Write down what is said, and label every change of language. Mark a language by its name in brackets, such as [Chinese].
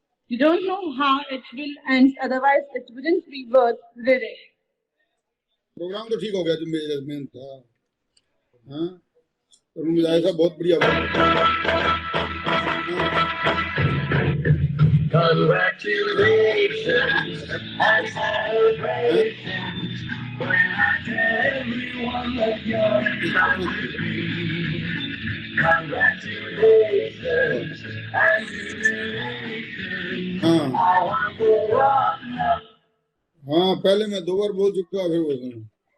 [English] You don't know how it will end, otherwise it wouldn't be worth reading. [Hindi] Programme तो ठीक हो गया जो मेन था। हाँ, और मिजाज साहब बहुत बढ़िया [English] Congratulations and celebrations when I tell everyone that you're proud to be. Congratulations and celebrations. I want to rock now. [Hindi] हाँ, पहले मैं 2 बार बोल चुका, फिर बोल रहा हूँ।